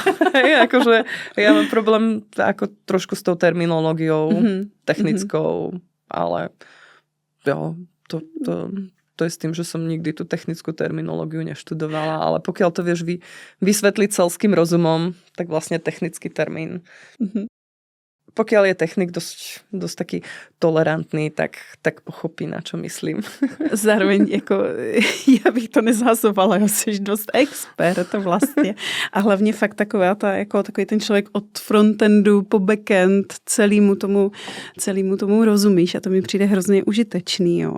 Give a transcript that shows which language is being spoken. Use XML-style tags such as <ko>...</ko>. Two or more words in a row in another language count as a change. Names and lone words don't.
<sk>Akože ja mám problém ako trošku s tou terminológiou technickou, ale jo, to je s tým, že som nikdy tú technickú terminológiu neštudovala, ale pokiaľ to vieš vysvetliť selským rozumom, tak vlastne technický termín. Pokiaľ je technik dosť taký tolerantný, tak pochopí, na čo myslím.</sk> <cs>Zároveň jako, já bych to nezhazovala, já jsi dost expert vlastně. A hlavně fakt takový ten člověk od frontendu po backend celému tomu rozumíš a to mi přijde hrozně užitečný. Jo.</cs>